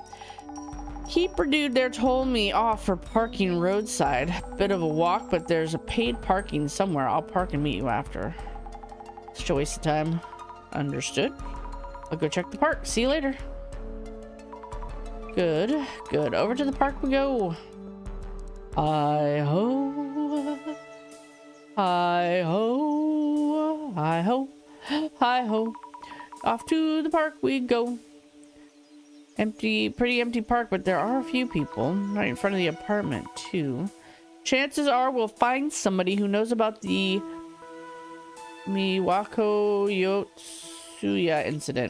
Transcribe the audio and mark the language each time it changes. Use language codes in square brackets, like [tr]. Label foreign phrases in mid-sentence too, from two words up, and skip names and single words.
[en] Keeper dude there told me off for parking roadside. Bit of a walk, but there's a paid parking somewhere. I'll park and meet you after. Such a waste of time. Understood. I'll go check the park. See you later. Good, good. Over to the park we go. Hi-ho. Hi-ho. Hi-ho. Hi-ho. Off to the park we go. Empty, pretty empty park, but there are a few people right in front of the apartment too. Chances are we'll find somebody who knows about the Miwako Yotsuya incident.